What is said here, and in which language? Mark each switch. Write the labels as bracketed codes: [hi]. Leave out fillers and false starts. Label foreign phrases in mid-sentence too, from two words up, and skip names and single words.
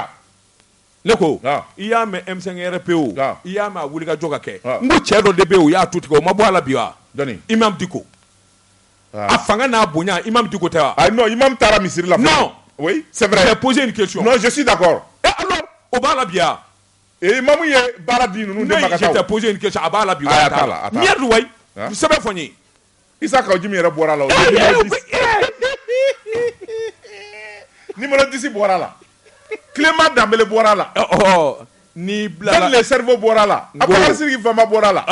[bm] ne ko i y'a mɛn M5 RP o i y'a mɛn a wuli ka jɔ ka kɛ n ko cɛ dɔ de bɛ yen o y'a tu tigɛ o ma bɔ a la bi wa Imam Dicko a fanga n'a bonya Imam Dicko tɛ wa non Imam taara misiri la [fr] non oui c'est vrai j'ai posé une question non je suis d'accord [bm] alors o b'a la bi wa Imam ye baara di ninnu de ma ka taa [fr] je t'ai posé une question [bm] a b'a la bi wa a t'a la ɲɛ du wayi sɛbɛn fɔ n ye Issa Kawjimi yɛrɛ bɔra la o numéro 10 bɔra la Clément Dambélé bɔra la ni bila la [fr] le cerveau [bm] bɔra la Abubakar Sidiki Fama bɔra la